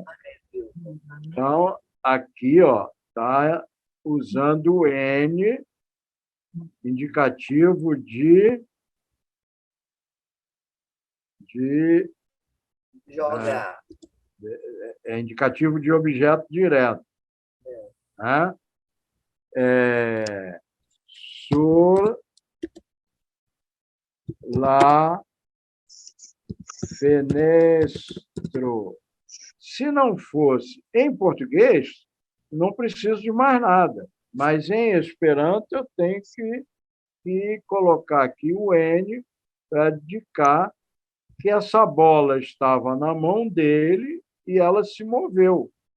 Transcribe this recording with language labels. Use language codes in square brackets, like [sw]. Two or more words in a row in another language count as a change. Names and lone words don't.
[pt] Então, aqui, ó, tá usando o N, indicativo de Jogar. indicativo de objeto direto. Né? [eo] Sur la fenestro. [pt] Se não fosse em português, não preciso de mais nada. Mas em Esperanto eu tenho que colocar aqui o N para indicar que essa bola estava na mão dele e ela se moveu.